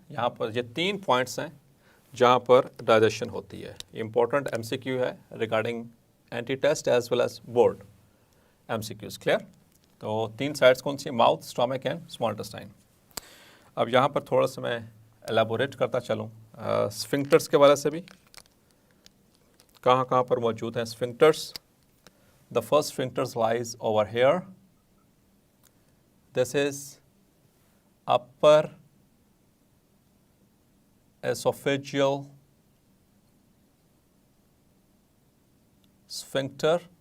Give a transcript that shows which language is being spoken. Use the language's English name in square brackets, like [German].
[Hindi] यहाँ पर ये 3 points हैं जहाँ पर digestion होती है. [English] Important MCQ है regarding anti-test as well as board MCQs. Clear? [Hindi] तो 3 sides कौन सी? [English] Mouth, stomach and small intestine. [Hindi] अब यहाँ पर थोड़ा सा मैं elaborate करता चलूँ. Sphincters के बारे से भी कहाँ पर मौजूद हैं sphincters? [English] The first sphincters lies over here. This is upper esophageal sphincter.